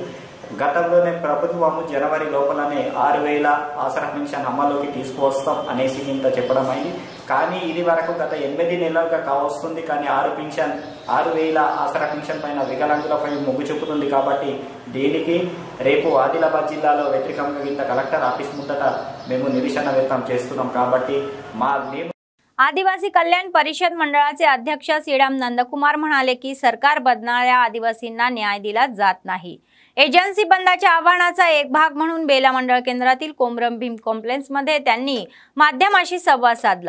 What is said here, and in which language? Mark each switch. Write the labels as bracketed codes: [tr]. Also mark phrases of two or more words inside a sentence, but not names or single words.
[te] గతంలోనే ప్రభుత్వము జనవరి లోపలనే 6000 ఆసరా పెన్షన్ అమల్లోకి తీసుకువస్తాం అనేసి ఇంత చెప్పడం అయింది. కానీ ఇది వరకు గత 8 నెలలుగా కావస్తుంది. కానీ 6000 ఆసరా పెన్షన్ పైన వికలాంగులపై మొగ్గు చూపుతుంది. కాబట్టి దీనికి రేపు ఆదిలాబాద్ జిల్లాలో వ్యతిరేకంగా ఇంత [en] collector office [te] ముందట మేము నిరసన వ్యక్తం చేస్తున్నాం. కాబట్టి [mr] आदिवासी कल्याण परिषद मंडळाचे अध्यक्ष श्रीराम नंदकुमार म्हणाले की सरकार बदलणाऱ्या आदिवासींना न्याय दिला जात नाही. एजन्सी बंदाच्या आव्हानाचा एक भाग म्हणून बेला मंडळ केंद्रातील कोमरम भीम कॉम्प्लेक्स मध्ये त्यांनी माध्यमाशी संवाद साधला.